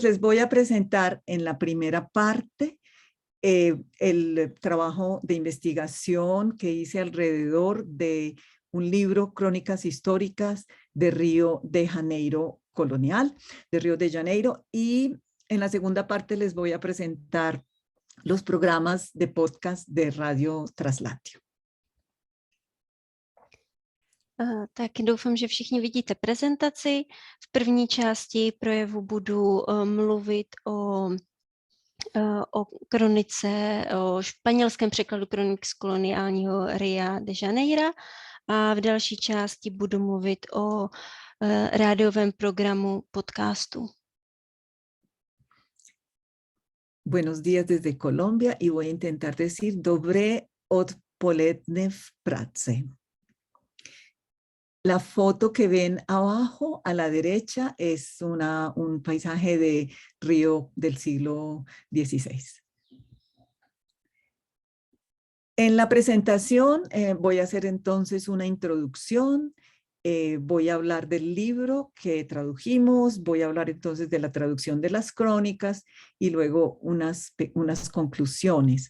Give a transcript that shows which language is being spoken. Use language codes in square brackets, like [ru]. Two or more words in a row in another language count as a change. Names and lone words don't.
[es] Les voy a presentar en la primera parte el trabajo de investigación que hice alrededor de un libro, Crónicas Históricas de Río de Janeiro Colonial, de Río de Janeiro. Y en la segunda parte les voy a presentar los programas de podcast de Radio Traslatio. [cs] Tak doufám, že všichni vidíte prezentaci. V první části projevu budu mluvit o kronice, o španělském překladu kronik z koloniálního Ria de Janeira a v další části budu mluvit o rádiovém programu podcastu. [es] Buenos días desde Colombia y voy a intentar decir [cs] dobré odpoledne v Praze. [es] La foto que ven abajo a la derecha es un paisaje de Río del siglo XVI. En la presentación voy a hacer entonces una introducción Voy a hablar del libro que tradujimos, voy a hablar entonces de la traducción de las crónicas y luego unas conclusiones.